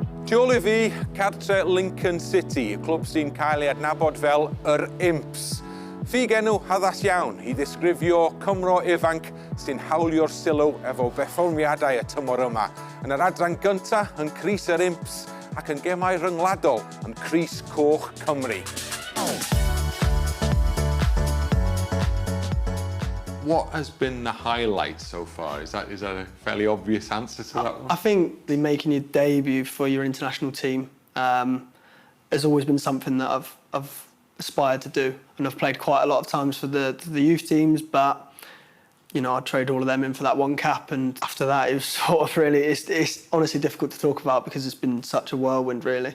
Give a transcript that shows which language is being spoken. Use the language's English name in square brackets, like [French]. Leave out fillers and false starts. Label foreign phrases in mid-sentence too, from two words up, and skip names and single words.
[Welsh] Tu ôl I fi, cartre Lincoln City, y clwb sy'n cael ei adnabod fel yr Imps. Ffug enw haddas iawn I ddisgrifio Cymro ifanc sy'n hawlio'r sylw efo berfformiadau y tymor yma. Yn yr adran gyntaf yn Crys yr Imps ac yn gemau ryngwladol yn Crys Coch Cymru. [English] What has been the highlight so far? Is that a fairly obvious answer to that one? I think making your debut for your international team has always been something that I've aspired to do, and I've played quite a lot of times for the youth teams, but you know, I trade all of them in for that one cap, and after that it was sort of really, it's honestly difficult to talk about because it's been such a whirlwind really.